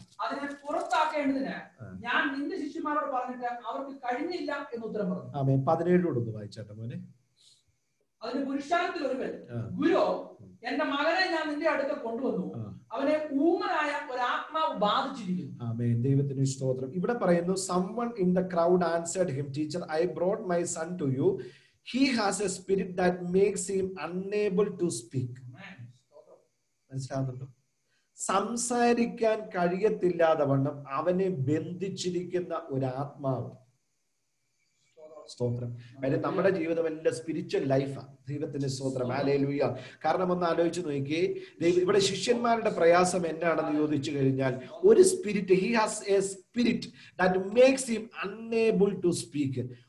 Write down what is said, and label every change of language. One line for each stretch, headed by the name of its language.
Malayalam: അതിനെ പുറത്താക്കേണ്ടതിന് ഞാൻ നിന്റെ ശിഷ്യന്മാരോട് പറഞ്ഞിട്ട് അവർക്ക് കഴിഞ്ഞില്ല എന്ന് ഉത്തരം പറഞ്ഞു. ആമേൻ. 17 വായിച്ചാട്ടെ മോനെ. അതിന് പുരുഷാരത്തിൽ ഒരുവൻ, ഗുരു എന്റെ മകനെ ഞാൻ നിന്റെ അടുത്ത് കൊണ്ടുവന്നു, അവനെ ഊമനായ ഒരാത്മാവ് ബാധിച്ചിരിക്കുന്നു. ആമേൻ. ദൈവത്തിന് സ്തോത്രം. ഇവിടെ പറയുന്നു,
English: someone in the crowd answered him, teacher, I brought my son to you. He has a spirit that makes him unable to speak.
Malayalam: മനസ്സിലാവുന്നുണ്ടോ? സംസാരിക്കാൻ കഴിയത്തില്ലാതെ വണ്ണം അവനെ ബന്ധിച്ചിരിക്കുന്ന ഒരാത്മാവ്. സ്തോത്രം. കാര്യം നമ്മുടെ ജീവിതം എല്ലാം സ്പിരിച്വൽ ലൈഫാണ്. ദൈവത്തിന്റെ സ്തോത്രം. ഹല്ലേലൂയ. കാരണം ഒന്ന് ആലോചിച്ച് നോക്കിയേ, ഇവിടെ ശിഷ്യന്മാരുടെ പ്രയാസം എന്നാണെന്ന് ചോദിച്ചു കഴിഞ്ഞാൽ, ഒരു spirit,
English: He has a spirit that makes him unable to speak.